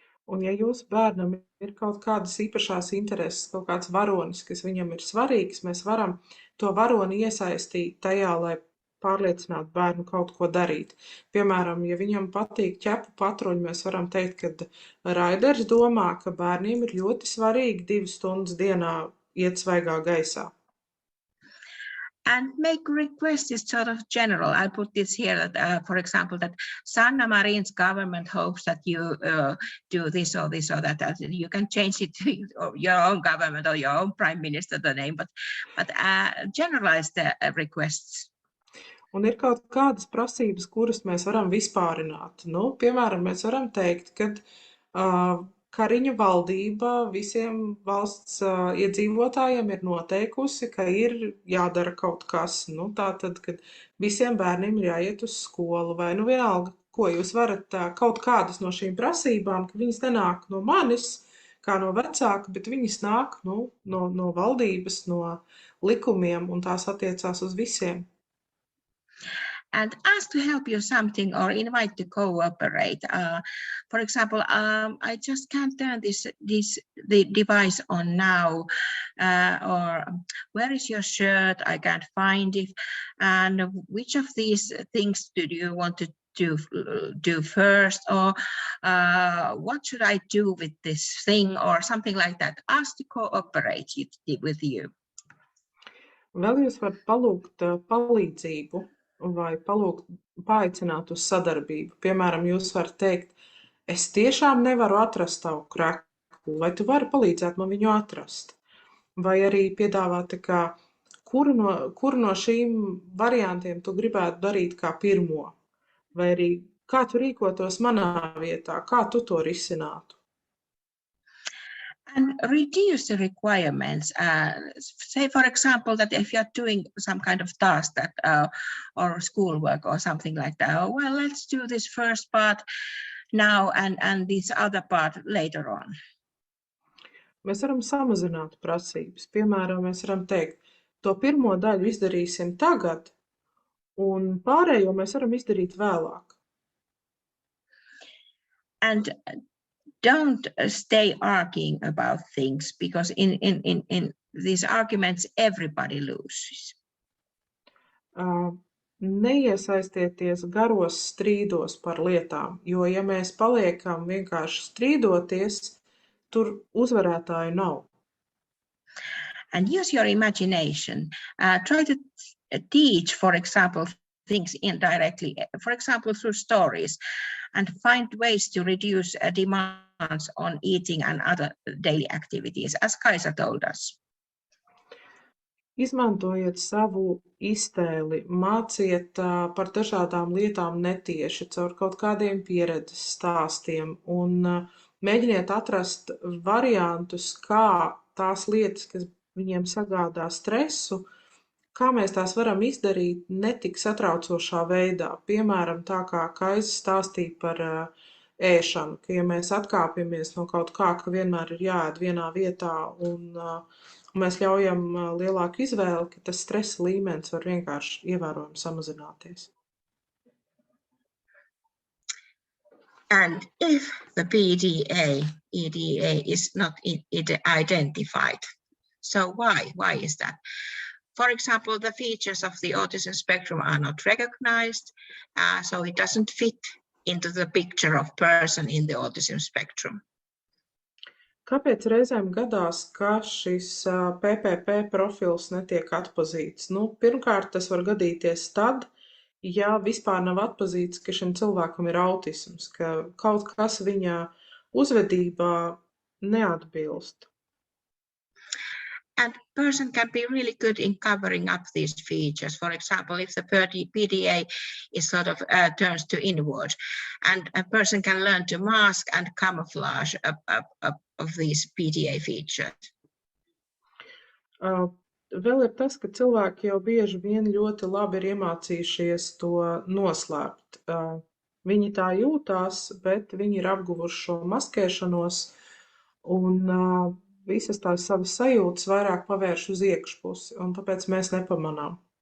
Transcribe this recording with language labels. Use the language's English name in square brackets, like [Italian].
[Latvian] Un ja jūsu bērnam ir kaut kādas īpašās intereses, kaut kāds varonis, kas viņam ir svarīgs, mēs varam to varoni iesaistīt tajā, lai pārliecināt bērnu kaut ko darīt. Piemēram, ja viņam patīk ķepu patruņi, mēs varam teikt, ka Raiders domā, ka bērniem ir ļoti svarīgi 2 stundas dienā iet svaigā gaisā. [English] And make requests is sort of general. I put this here that, for example, that Sanna Marin's government hopes that you do this or this or that. That you can change it to your own government or your own prime minister, the name, but generalize the requests. [Latvian] Un ir kaut kādas prasības, kuras mēs varam vispārināt. Nu, piemēram, mēs varam teikt, ka Kariņa valdība visiem valsts iedzīvotājiem ir noteikusi, ka ir jādara kaut kas. Nu, tātad, kad visiem bērniem ir jāiet uz skolu vai nu vienalga, ko jūs varat kaut kādas no šīm prasībām, ka viņas nenāk no manis, kā no vecāka, bet viņas nāk no valdības, no likumiem, un tās attiecās uz visiem. [English] And ask to help you something or invite to cooperate. For example, I just can't turn the device on now, or where is your shirt? I can't find it. And which of these things do you want to do first, or what should I do with this thing, or something like that? Ask to cooperate with you. [Latvian] Vēl jūs varat palūgt palīdzību vai paaicināt uz sadarbību. Piemēram, jūs varat teikt, es tiešām nevaru atrast tavu kreklu, vai tu vari palīdzēt man viņu atrast? Vai arī piedāvāt, kuru no šīm variantiem tu gribētu darīt kā pirmo? Vai arī kā tu rīkotos manā vietā, kā tu to risinātu? [English] And reduce the requirements. Say, for example, that if you're doing some kind of task that or schoolwork or something like that, well, let's do this first part now and this other part later on. [Latvian] Mēs varam samazināt prasības. Piemēram, mēs varam teikt, to pirmo daļu izdarīsim tagad, un pārējo mēs varam izdarīt vēlāk. [English] And don't stay arguing about things, because in these arguments everybody loses. [Latvian] Neiesaistieties garos strīdos par lietām, jo ja mēs paliekam vienkārši strīdoties, tur uzvarētāju nav. [English] And use your imagination. Try to teach, for example, things indirectly, for example, through stories, and find ways to reduce demands on eating and other daily activities, as Kaisa told us. [Latvian] Izmantojiet savu iztēli, māciet par dažādām lietām netieši, caur kaut kādiem pieredzes stāstiem, un mēģiniet atrast variantus, kā tās lietas, kas viņiem sagādā stresu, kā mēs tās varam izdarīt netik satraucošā veidā. Piemēram, tā kā Kaisa stāstīja par ēšanu, ka ja mēs atkāpjamies no kaut kā, ka vienmēr ir jāēd vienā vietā un mēs ļaujam lielāku izvēli, ka tas stresa līmenis var vienkārši ievērojami samazināties. [English] And if the EDA is not identified, so why is that? For example, the features of the autism spectrum are not recognized, so it doesn't fit into the picture of person in the autism spectrum. [Latvian] Kāpēc reizēm gadās, ka šis PPP profils netiek atpazīts? Pirmkārt, tas var gadīties tad, ja vispār nav atpazīts, ka šim cilvēkam ir autisms, ka kaut kas viņa uzvedībā neatbilst. [English] And person can be really good in covering up these features. For example, if the PDA is sort of turns to inward, and a person can learn to mask and camouflage of these PDA features. [Latvian] Vēl ir tas, ka cilvēki jau bieži vien ļoti labi ir iemācījušies to noslēpt. Viņi tā jūtās, bet viņi ir apguvuši šo maskēšanos un visas tās savas sajūtas vairāk pavērš uz iekšpusi, un tāpēc mēs nepamanām.